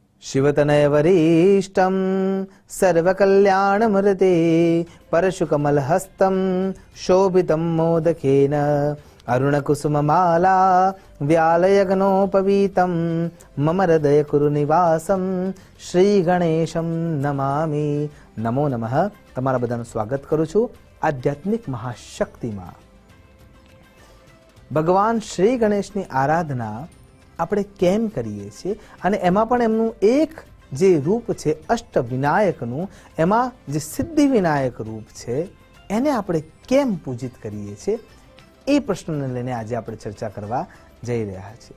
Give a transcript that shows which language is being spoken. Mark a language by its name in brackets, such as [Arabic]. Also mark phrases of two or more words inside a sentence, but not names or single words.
[Sanskrit] शिवतनय वरिष्ठं सर्वकल्याणमूर्ते परशुकमलहस्तं शोभितं मोदकेन अरुणकुसुममाला व्यालयगनोपवीतं मम हृदय कुरुनिवासं श्री गणेशं नमामि। नमो नमः। [Gujarati] તમારા બધાનું સ્વાગત કરું છું આધ્યાત્મિક મહાશક્તિમાં। ભગવાન શ્રી ગણેશની આરાધના આપણે કેમ કરીએ છીએ અને એમાં પણ એમનું એક જે રૂપ છે અષ્ટવિનાયકનું, એમાં જે સિદ્ધિ વિનાયક રૂપ છે એને આપણે કેમ પૂજિત કરીએ છીએ એ પ્રશ્નને લઈને આજે આપણે ચર્ચા કરવા જઈ રહ્યા છીએ।